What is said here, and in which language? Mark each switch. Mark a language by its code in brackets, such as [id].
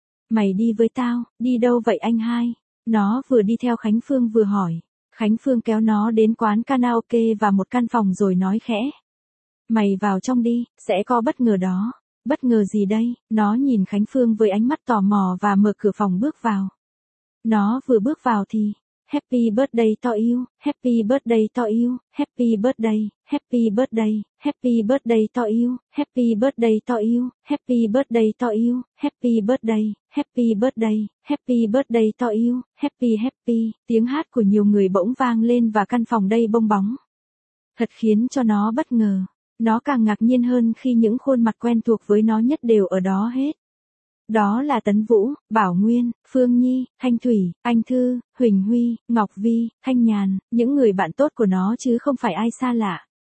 [vi] Mày đi với tao, đi đâu vậy anh hai? Nó vừa đi theo Khánh Phương vừa hỏi. Khánh Phương kéo nó đến quán karaoke và một căn phòng rồi nói khẽ. Mày vào trong đi, sẽ có bất ngờ đó. Bất ngờ gì đây? Nó nhìn Khánh Phương với ánh mắt tò mò và mở cửa phòng bước vào. Nó vừa bước vào thì, [en] happy birthday to you, happy birthday to you, happy birthday, happy birthday, happy birthday to you, happy birthday to you, happy birthday to you, happy birthday, happy birthday, happy birthday to you, happy happy. [vi] Tiếng hát của nhiều người bỗng vang lên và căn phòng đầy bong bóng. Thật khiến cho nó bất ngờ. Nó càng ngạc nhiên hơn khi những khuôn mặt quen thuộc với nó nhất đều ở đó hết. Đó là Tấn Vũ, Bảo Nguyên, Phương Nhi, Thanh Thủy, Anh Thư, Huỳnh Huy, Ngọc Vi, Thanh Nhàn, những người bạn tốt của nó chứ không phải ai xa lạ.